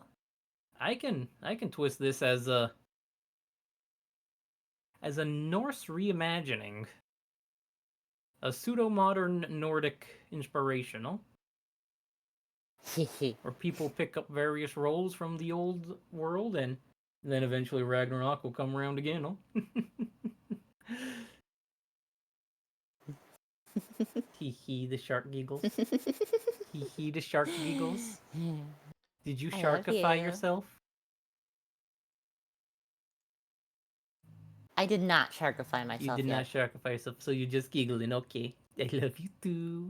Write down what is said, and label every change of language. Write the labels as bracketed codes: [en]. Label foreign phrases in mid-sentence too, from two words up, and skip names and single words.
[en] I can twist this as a Norse reimagining, a pseudo-modern Nordic inspirational, where people pick up various roles from the old world, and then eventually Ragnarok will come around again, huh? Hee hee, the shark giggles. Hee hee, the shark giggles. Did you I love sharkify you. yourself? I did not sharkify You myself did yet. not sharkify yourself, so you're just giggling. Okay, I love you too.